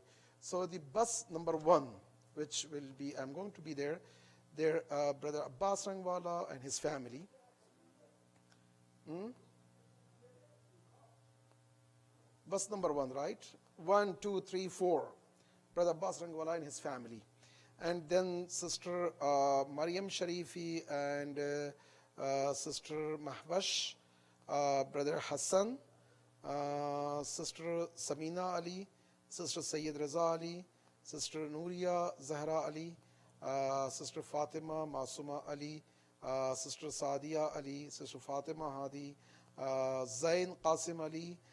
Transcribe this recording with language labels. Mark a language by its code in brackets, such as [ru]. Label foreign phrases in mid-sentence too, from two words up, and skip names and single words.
[en] So the bus number 1, which will be, I'm going to be there, Brother Abbas Rangwala and his family. Bus number 1, right? 1, 2, 3, 4. Brother Abbas Rangwala and his family. And then Sister Mariam Sharifi and Sister Mahwash, Brother Hassan, Sister Samina Ali, Sister Sayyid Raza Ali, Sister Nuria Zahra Ali, Sister Fatima Masuma Ali, Sister Sadia Ali, Sister Fatima Hadi, Zain Qasim Ali,